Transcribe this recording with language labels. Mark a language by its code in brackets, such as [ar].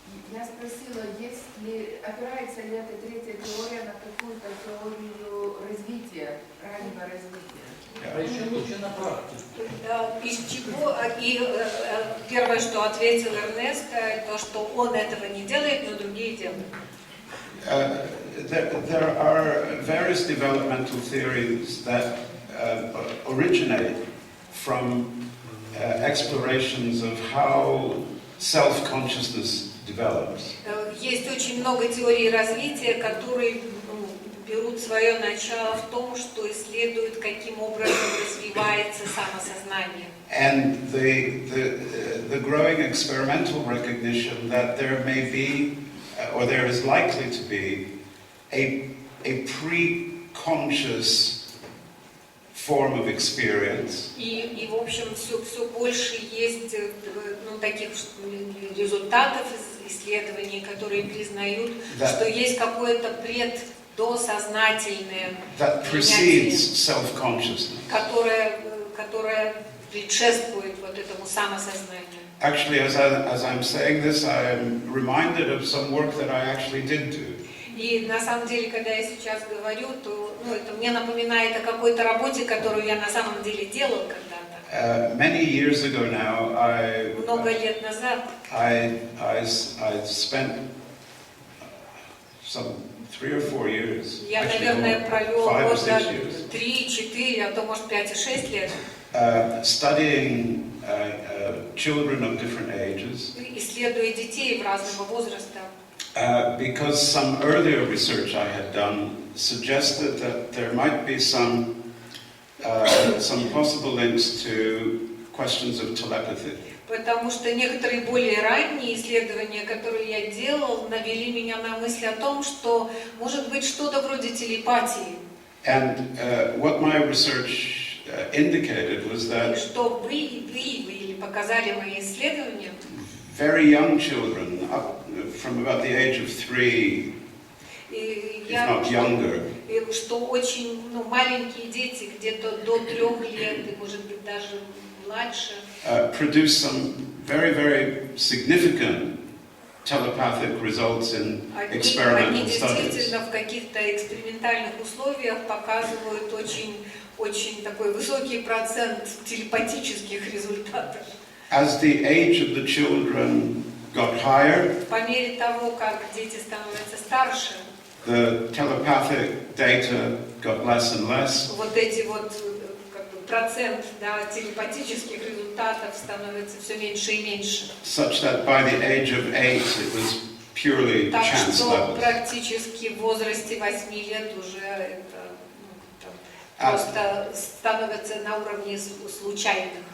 [ru] Я спросила, опирается ли эта третья теория на какую-то теорию развития, раннего развития? А еще лучше на практике. Из чего? И первое, что ответил Эрнесто, то, что он этого не делает, но другие делают. [en] There are various developmental theories that originate from explorations of how self-consciousness develops. [ru] Есть очень много теорий развития, которые берут свое начало в том, что исследуют, каким образом развивается самосознание. [en] And the growing experimental recognition that there may be, or there is likely to be, a pre-conscious form of experience. [ru] И в общем, все больше есть таких результатов исследований, которые признают, что есть какое-то досознательное [en] Self-consciousness. [ru] которое предшествует вот этому самосознанию. [en] Actually, as I'm saying this, I am reminded of some work that I actually did do. [ru] И на самом деле, когда я сейчас говорю, то это мне напоминает о какой-то работе, которую я на самом деле делал когда-то. [en] Many years ago now, [ru] Много лет назад [en] I spent some 3 or 4 years. [ru] я, наверное, провел года 3-4, а то, может, 5 и 6 лет. [en] Studying children of different ages. [ru] Исследуя детей в разного возраста. [en] Because some earlier research I had done suggested that there might be some possible links to questions of telepathy. [ru] Потому что некоторые более ранние исследования, которые я делал, навели меня на мысль о том, что может быть что-то вроде телепатии. [en] And what my research indicated was that [ru] что выявили, показали мои исследования. [en] Very young children, up from about the age of 3, if not younger, [ru] что очень маленькие дети, где-то до 3 лет, и может быть даже младше, [en] produce some very, very significant telepathic results in experimental [ru] они [en] studies. [ru] действительно в каких-то экспериментальных условиях показывают очень такой высокий процент телепатических результатов. [en] As the age of the children got higher, [ru] По мере того, как дети становятся старше, [en] the telepathic data got less and less. [ru] вот эти процент телепатических результатов становится все меньше и меньше. [en] Such that by the age of 8 it was purely [ru] Так [en] chance [ru] что [en] levels. [ru] практически в возрасте 8 лет уже это просто становится на уровне случайных.